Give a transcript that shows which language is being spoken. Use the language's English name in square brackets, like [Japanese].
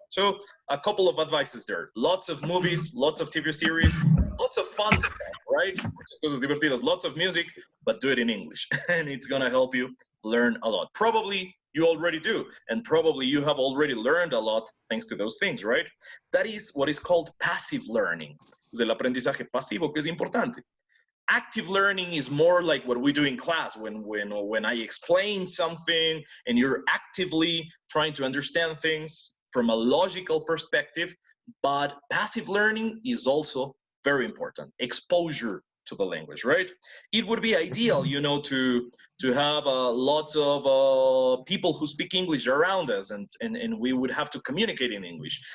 [English] So a couple of advices there. Lots of movies, lots of TV series, lots of fun stuff, right? Muchas cosas divertidas, lots of music, but do it in English. And it's gonna help you learn a lot. Probably you already do, and probably you have already learned a lot thanks to those things, right? That is what is called passive learning. [Spanish] Es el aprendizaje pasivo que es importante. [English] Active learning is more like what we do in class when I explain something and you're actively trying to understand things from a logical perspective. But passive learning is also very important. Exposure to the language, right? It would be ideal, you know, to have lots of people who speak English around us, and we would have to communicate in English.